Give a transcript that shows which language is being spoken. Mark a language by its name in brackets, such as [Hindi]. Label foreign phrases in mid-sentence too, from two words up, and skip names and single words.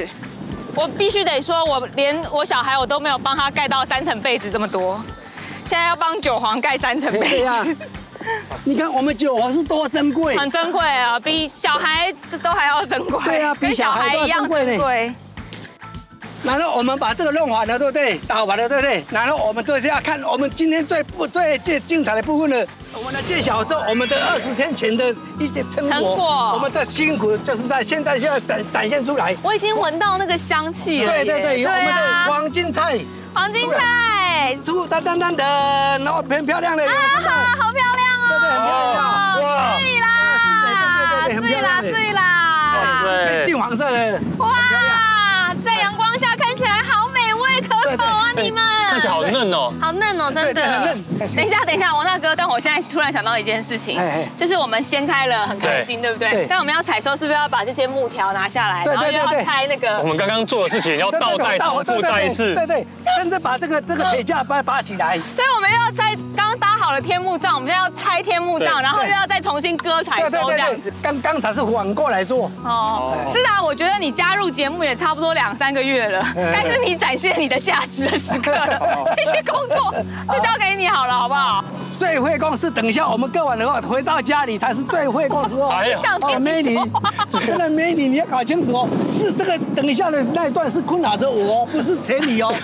[Chinese] 我必須得說，我連我小孩我都沒有幫他蓋到3層被子這麼多，現在要幫韭黃蓋3層被子。你看我們韭黃是多珍貴，很珍貴啊，比小孩都還要珍貴。對啊，比小孩一樣珍貴。然後我們把這個弄完了，對不對？打完了，對不對？然後我們就是要看我們今天最精彩的部分了。我們來揭曉之後，我們的20天前的一些成果，我們的辛苦就是在現在就要展現出來。我已經聞到那個香氣了。對，有我們的黃金菜。黃金菜，噔，然後很漂亮的。啊，好漂亮哦！對，很漂亮。哇，碎啦，金黃色的。哇，在陽光下看起來好美味可口啊！你們看起來好嫩哦，好嫩哦，真的。等一下，王大哥，但我現在突然想到一件事情，就是我們掀開了很開心，對不對？但我們要採收，是不是要把這些木條拿下來，然後又要拆那個？我們剛剛做的事情要倒帶重複再一次。對，甚至把這個鐵架拔起來。所以我們又要在剛搭好了天幕帳，我們現在要拆天幕帳，然後又要再重新割採收這樣子。剛才是反過來做。哦，是啊，我覺得你加入節目也差不多2-3個月了，該是你展現你的價值的時刻了。這些工作就交給你好了，好不好？最會工是等一下我們割完的話，回到家裡才是最會工的時候。哎呀，美女，真的美女，你要搞清楚哦，是這個等一下的那一段是困擾着我，不是田裡哦。